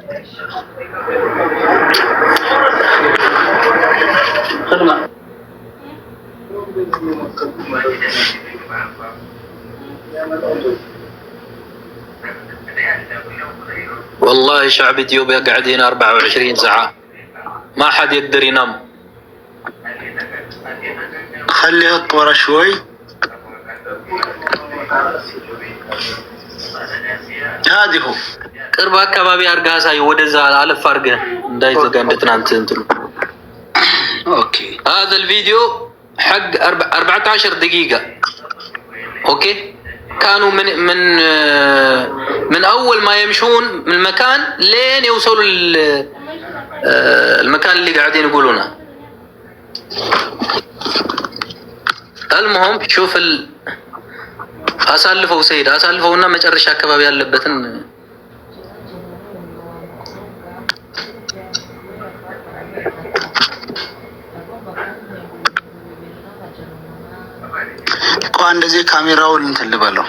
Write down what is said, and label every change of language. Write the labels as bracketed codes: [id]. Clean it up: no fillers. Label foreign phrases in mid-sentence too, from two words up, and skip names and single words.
[ar] والله شعب اثيوبيا قاعدين 24 ساعة ما حد يقدر ينام. خليه اطور شوي. هذه هو [am] ቅርብ አካባቢ አድርገህ አሳይ። ወደዛ አለፍ አድርገህ እንዳይዘጋ እንደ ትናንት እንትኑ። [ar] اوكي هذا الفيديو حق 14 دقيقة. اوكي كانوا من اول ما يمشون من المكان لين يوصلوا المكان اللي قاعدين يقولونه. المهم شوف [am] አሳልፈው ሰይድ አሳልፈውና መጨረሻ አካባቢ ያለበትን እንኳን እንደዚህ ካሜራውን እንትን ልበለው።